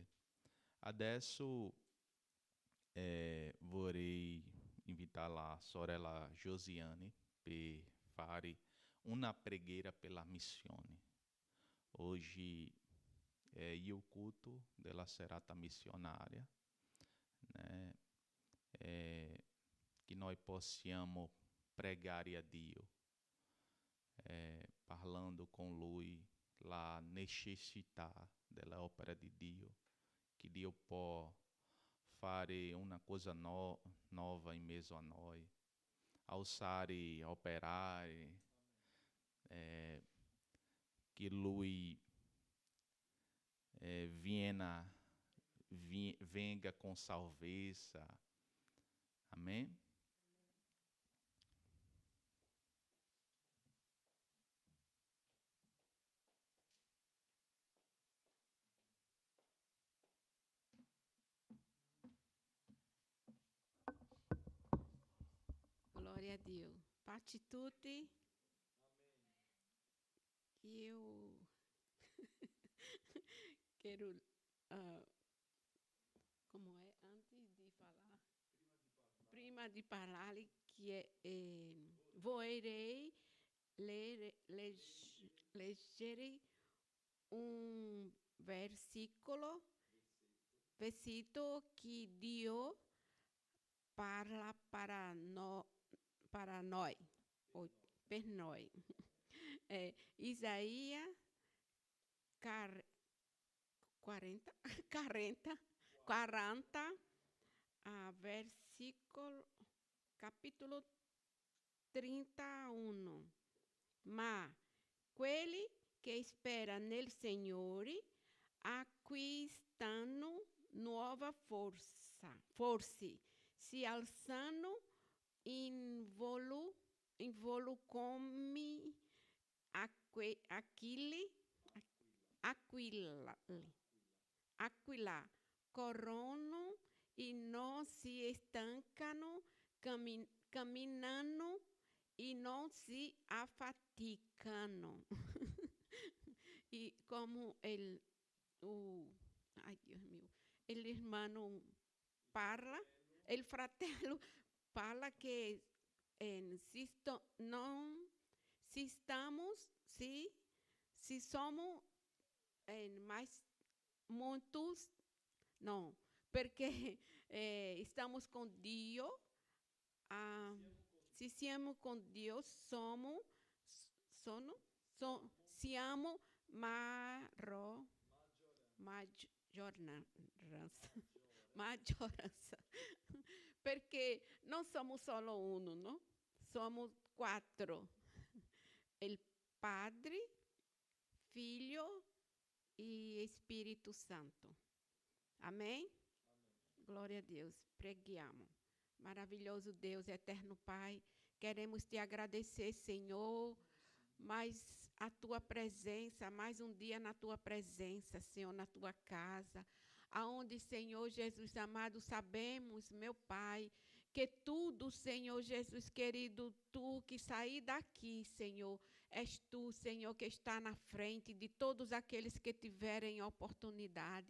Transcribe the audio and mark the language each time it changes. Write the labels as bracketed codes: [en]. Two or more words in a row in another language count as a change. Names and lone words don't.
[it] Adesso vorrei invitare la sorella Josiane per fare una preghiera per la missione. Oggi è il culto della serata missionaria, né? Que noi possiamo pregare a Dio, parlando con Lui la necessità della opera di Dio, che Dio può fare una cosa nova in mezzo a noi, alzare, operare, che Lui venga com salvezza. Amém? Glória a Dio. Pace tutti. [pt] Eu quero, como é, antes de falar, prima de falar, que vorrei [it] leggere un versículo que Dio parla para noi, ou per noi. [pt] Isaías 40, versículo, capítulo 31. [it] Ma quelli che spera nel Signore acquistano nuova forze, si alzano in volo come aquila, corrono e non si stancano, camminano [pt] e não se afaticam. E como ai Deus meu, [es] el hermano [it] parla, el fratello fala que [pt] não, se estamos, se somos mais muitos, não, porque estamos com Deus, [it] se siamo [pt] com Deus, [it] siamo maggioranza, perché non siamo solo uno, no? Somos quattro, il Padre, Figlio e Spirito Santo. [pt] Amém? Glória a Deus. [it] Preghiamo. [pt] Maravilhoso Deus, eterno Pai, queremos te agradecer, Senhor, mais a tua presença, mais um dia na tua presença, Senhor, na tua casa, aonde, Senhor Jesus amado, sabemos, meu Pai, que tudo, Senhor Jesus querido, tu que saí daqui, Senhor, és tu, Senhor, que está na frente de todos aqueles que tiverem oportunidade.